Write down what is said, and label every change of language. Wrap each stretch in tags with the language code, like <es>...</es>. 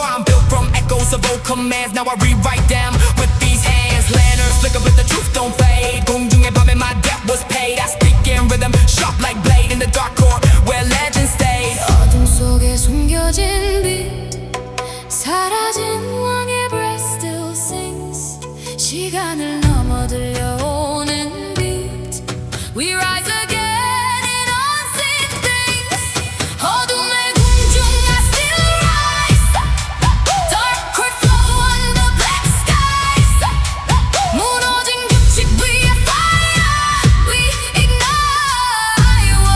<en>I'm built from echoes of old commands. Now I rewrite them with these hands. Lanterns flicker but the truth don't fade.</en> <ko>공중의 밤에</ko> <en>my debt was paid. I speak in rhythm, sharp like blade. In the dark court where legends stay.</en> <ko>어둠 속에 숨겨진 빛. 사라진 왕의</ko> <en>breath still sings.</en> <ko>시간을 넘어 들려오는 beat.</ko> <en>We rise again in unseen things.</en> <ko>어둠의 궁중</ko> <en>I still rise. Dark will flow under black skies.</en> <ko>무너진 규칙 위에</ko> <en>fire. We ignite.</en>